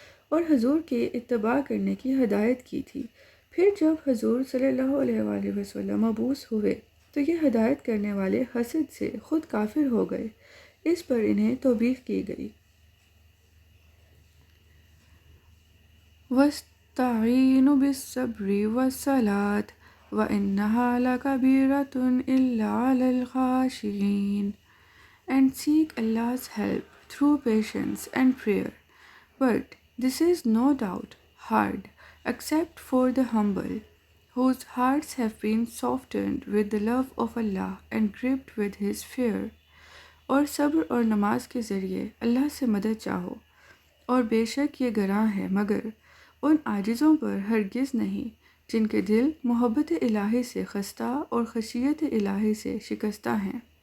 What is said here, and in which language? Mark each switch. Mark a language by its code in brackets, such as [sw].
[ur] اور حضور کے اتباع کرنے کی ہدایت کی تھی۔ پھر جب حضور صلی اللہ علیہ وآلہ وسلم مبعوث ہوئے تو یہ ہدایت کرنے والے حسد سے خود کافر ہو گئے۔ اس پر انہیں توبیخ کی گئی۔ [ar] وَاسْتَعِينُوا بِالصَّبْرِ وَالصَّلَاةِ وَإِنَّهَا لَكَبِيرَةٌ إِلَّا عَلَى الْخَاشِعِينَ. [en] And seek Allah's help through patience and prayer. But this is no doubt hard, except for the humble, whose hearts have been softened with the love of Allah and gripped with His fear. [ur] اور صبر اور نماز کے ذریعے اللہ سے مدد چاہو، اور بے شک یہ گراں ہے مگر ان عاجزوں پر ہرگز نہیں جن کے دل محبت الہی سے خستہ اور خشیت الہی سے شکستہ ہیں۔